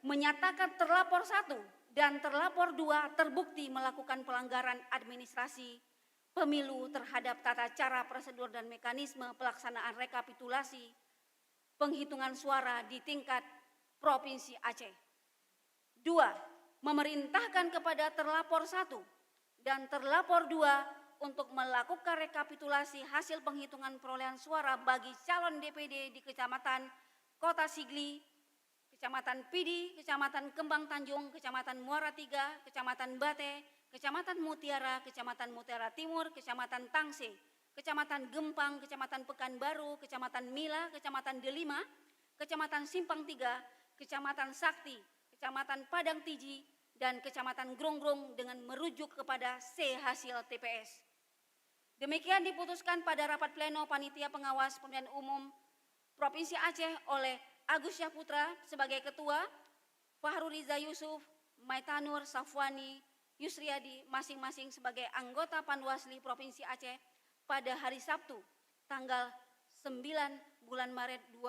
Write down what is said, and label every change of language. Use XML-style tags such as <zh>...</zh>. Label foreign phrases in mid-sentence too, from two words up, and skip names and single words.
<id>Menyatakan terlapor 1 dan terlapor 2 terbukti melakukan pelanggaran administrasi pemilu terhadap tata cara, prosedur, dan mekanisme pelaksanaan rekapitulasi penghitungan suara di tingkat Provinsi Aceh. 2. Memerintahkan kepada terlapor 1 dan terlapor 2 untuk melakukan rekapitulasi hasil penghitungan perolehan suara bagi calon DPD di Kecamatan Kota Sigli, Kecamatan Pidi, Kecamatan Kembang Tanjung, Kecamatan Muara 3, Kecamatan Bate, Kecamatan Mutiara, Kecamatan Mutiara Timur, Kecamatan Tangse, Kecamatan Gempang, Kecamatan Pekanbaru, Kecamatan Mila, Kecamatan Delima, Kecamatan Simpang 3, Kecamatan Sakti, Kecamatan Padang Tiji, dan Kecamatan Grongrong dengan merujuk kepada hasil TPS. Demikian diputuskan pada rapat pleno Panitia Pengawas Pemilihan Umum Provinsi Aceh oleh Agus Syahputra sebagai Ketua, Fahru Riza Yusuf, Maitanur Safwani, Yusriadi masing-masing sebagai anggota Panwasli Provinsi Aceh pada hari Sabtu tanggal 9 bulan Maret</id>